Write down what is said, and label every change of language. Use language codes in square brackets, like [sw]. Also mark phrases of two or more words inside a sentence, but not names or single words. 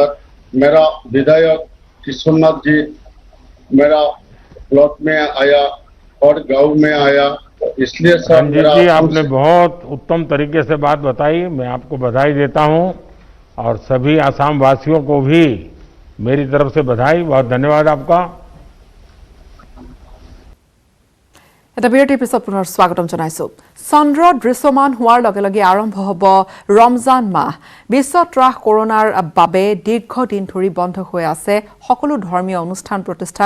[hi] मेरा विधायक किशोरनाथ जी मेरा ब्लॉक में आया और गांव में आया, इसलिए सर रंजीत जी आपने बहुत उत्तम तरीके से बात बताई, मैं आपको बधाई देता हूं। और सभी आसाम वासियों को भी मेरी तरफ से बधाई, बहुत धन्यवाद आपका। [as] এটা বিৰতিৰ পিছত পুনৰ স্বাগতম জনাইছো। চন্দ্ৰ দৃশ্যমান হোৱাৰ লগে লগে আৰম্ভ হ'ব ৰমজান মাহ। বিশ্ব ত্ৰাস কৰোনাৰ বাবে দীৰ্ঘদিন ধৰি বন্ধ হৈ আছে সকলো ধৰ্মীয় অনুষ্ঠান প্ৰতিষ্ঠান।